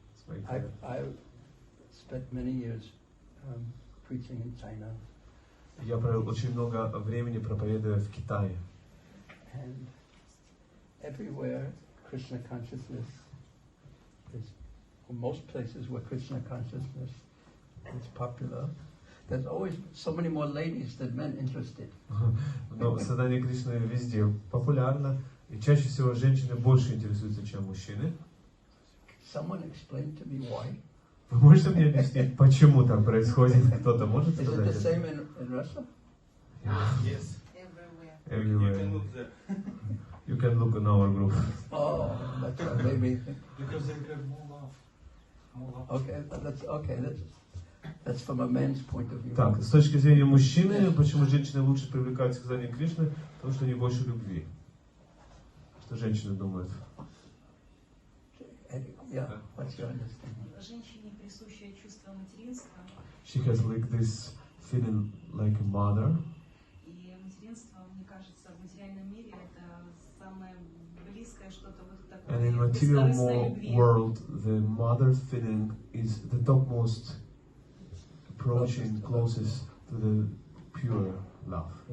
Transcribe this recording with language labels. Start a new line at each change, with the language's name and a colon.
English: I spent many years preaching in China.
Russian: Я провел очень много времени проповедуя в Китае.
English: And everywhere Krishna consciousness is, most places where Krishna consciousness is popular, there's always so many more ladies than men interested.
Russian: Но сознание Кришны везде популярно, и чаще всего женщины больше интересуются, чем мужчины.
English: Someone explain to me why?
Russian: Вы можете мне объяснить, почему так происходит? Кто-то может сказать?
English: Is it the same in Russia? Yes. Everywhere. You can look there. You can look in our group. Oh, that's right, maybe. Because they have more love. More love. Okay, that's from a man's point of view.
Russian: Так, с точки зрения мужчины, почему женщины лучше привлекаются к сознанию Кришны? Потому что они больше любви. Что женщины думают?
English: Yeah, what's your understanding?
Russian: Женщине присущее чувство материнства.
English: She has like this feeling like a mother.
Russian: И материнство, мне кажется, в материальном мире это самое близкое что-то вот такое.
English: And in material world, the mother feeling is the topmost approaching closest to the pure love.